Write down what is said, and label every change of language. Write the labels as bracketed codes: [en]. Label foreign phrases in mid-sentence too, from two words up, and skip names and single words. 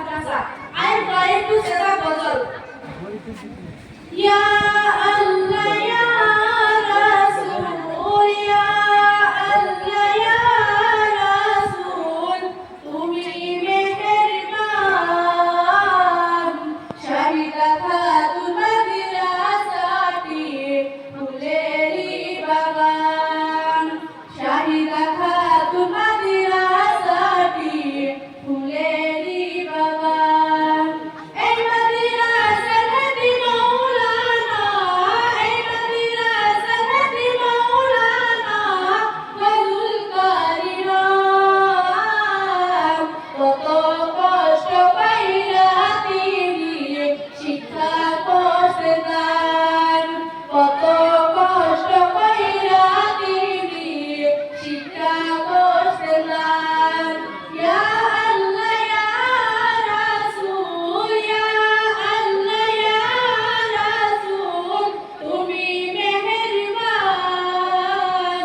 [bn] madrasa. [en] I am trying to set a puzzle. [ar] يا الله يا رسول، يا الله يا رسول, [bn] তুমি মেহেরবান. শাহিদা খাতুন মাদ্রাসাটি ফুলেরই বাগান. শাহিদা খাতুন মাদ্রাসাটি ফুলেরই বাগান. এই মাদ্রাসা হাদি মাওলানা, এই মাদ্রাসা হাদি মাওলানা, ফজুল করিনাম. Koto কষ্ট পাইরা তিনি শিক্ষা করতেন, কত কষ্ট পাইরা তিনি শিক্ষা করতেন। [ar] يا الله يا رسول، يا الله يا رسول, [bn] তুমি মেহেরবান।